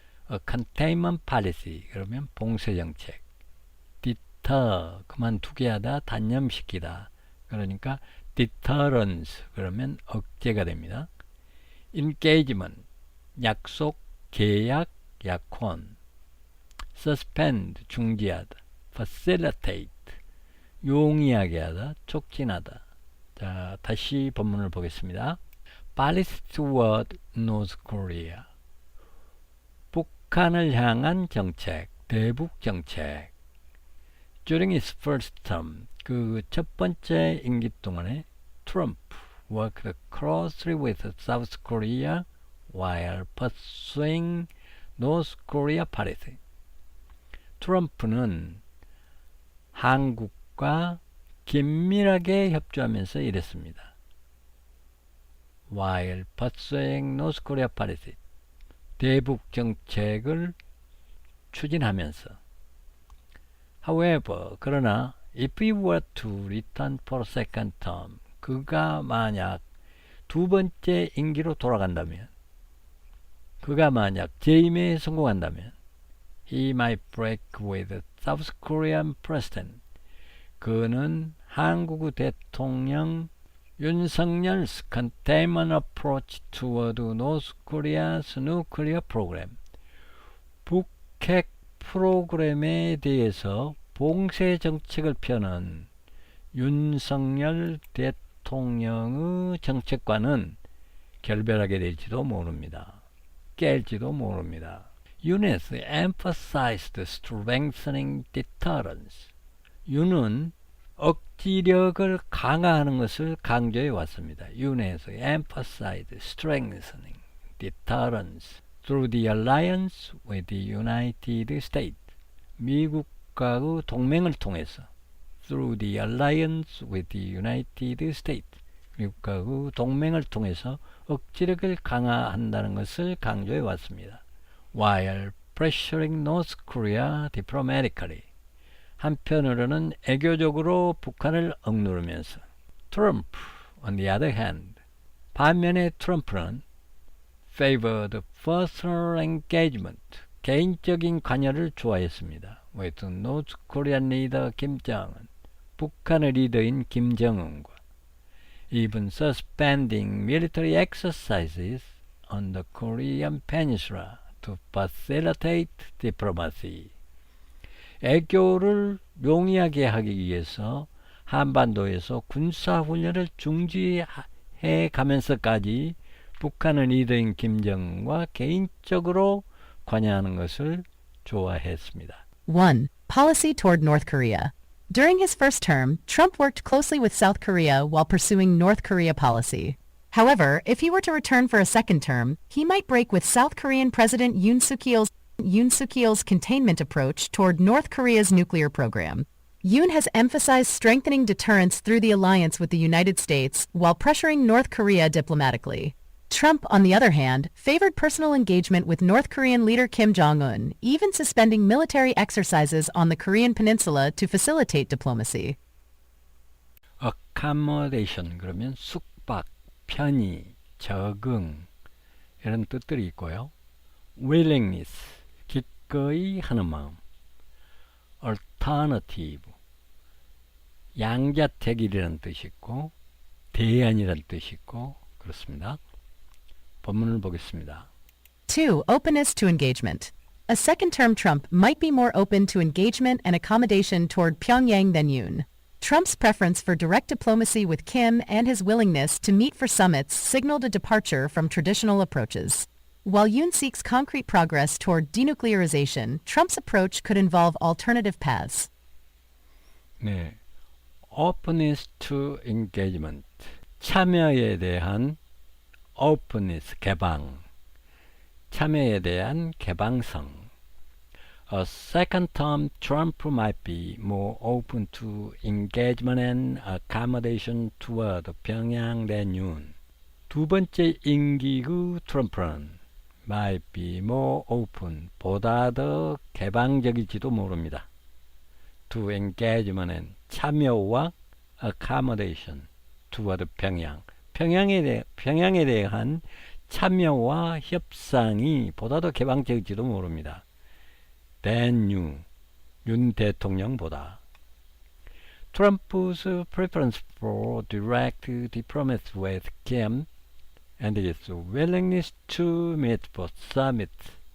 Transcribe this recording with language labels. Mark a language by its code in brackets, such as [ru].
[en] A containment policy [ko] 그러면 봉쇄정책. deter 그만두게 하다, 단념시키다. 그러니까 deterrence 그러면 억제가 됩니다. engagement 약속, 계약, 약혼, suspend, 중지하다, facilitate, 용이하게 하다, 촉진하다. 자, 다시 본문을 보겠습니다. [en] Policy toward North Korea. [ko] 북한을 향한 정책, 대북 정책. [en] During his first term, [ko] 그 첫 번째 임기 동안에 [en] Trump worked closely with South Korea while pursuing North Korea policy. [ko] 트럼프는 한국과 긴밀하게 협조하면서 일했습니다. [en] While pursuing North Korea policy. [ko] 대북 정책을 추진하면서. [en] However, 그러나 if he were to return for a second term, [ko] 그가 만약 두 번째 임기로 돌아간다면, 그가 만약 재임에 성공한다면, [en] he might break with South Korean president. [ko] 그는 한국 대통령 [en] 윤석열's containment approach toward North Korea's nuclear program. [ko] 북핵 프로그램에 대해서 봉쇄 정책을 펴는 윤석열 대통령의 정책과는 결별하게 될지도 모릅니다. 깰지도 모릅니다. 윤에서 [en] emphasized strengthening deterrence. [ko] 윤은 억지력을 강화하는 것을 강조해 왔습니다. [en] 윤에서 emphasized strengthening deterrence through the alliance with the United States. [ko] 미국과의 동맹을 통해서 [en] through the alliance with the United States. [ko] 미국과의 동맹을 통해서 억지력을 강화한다는 것을 강조해 왔습니다. [en] While pressuring North Korea diplomatically. [ko] 한편으로는 애교적으로 북한을 억누르면서. [en] Trump, on the other hand, [ko] 반면에 트럼프는 [en] favored personal engagement, [ko] 개인적인 관여를 좋아했습니다. [en] with North Korean leader 김정은, [ko] 북한의 리더인 김정은과 [en] even suspending military exercises on the Korean peninsula to facilitate diplomacy. [ko] 애교를 용이하게 하기 위해서 한반도에서 군사훈련을 중지해 가면서까지 북한의 리더인 김정은과 개인적으로 관여하는 것을 좋아했습니다. 1. [en] Policy toward North Korea. During his first term, Trump worked closely with South Korea while pursuing North Korea policy. However, if he were to return for a second term, he might break with South Korean President Yoon Suk-yeol's containment approach toward North Korea's nuclear program. Yoon has emphasized strengthening deterrence through the alliance with the United States while pressuring North Korea diplomatically. Trump, on the other hand, favored personal engagement with North Korean leader Kim Jong-un, even suspending military exercises on the Korean peninsula to facilitate diplomacy. [ko] accommodation 그러면 숙박, 편의, 적응 이런 뜻들이 있고요. willingness 기꺼이 하는 마음, alternative 양자택일이라는 뜻이 있고 대안이라는 뜻이 있고 그렇습니다. 본문을 보겠습니다. [en] 2. Openness to engagement. A second-term Trump might be more open to engagement and accommodation toward Pyongyang than Yoon. Trump's preference for direct diplomacy with Kim and his willingness to meet for summits signaled a departure from traditional approaches. While Yoon seeks concrete progress toward denuclearization, Trump's approach could involve alternative paths. [ko] 네, [en] openness to engagement [ko] 참여에 대한 openness 개방 참여에 대한 개방성. [en] A second term Trump might be more open to engagement and accommodation toward Pyongyang than Yoon. [ko] 두 번째 임기의 트럼프는 [en] might be more open, [ko] 보다 더 개방적일지도 모릅니다. [en] To engagement and 참여와 accommodation toward Pyongyang. [ko] 평양에 대한 참여와 협상이 보다 더 개방적일지도 모릅니다. than 윤 대통령보다. [en] Trump's preference for direct diplomacy with Kim and his willingness to meet for summits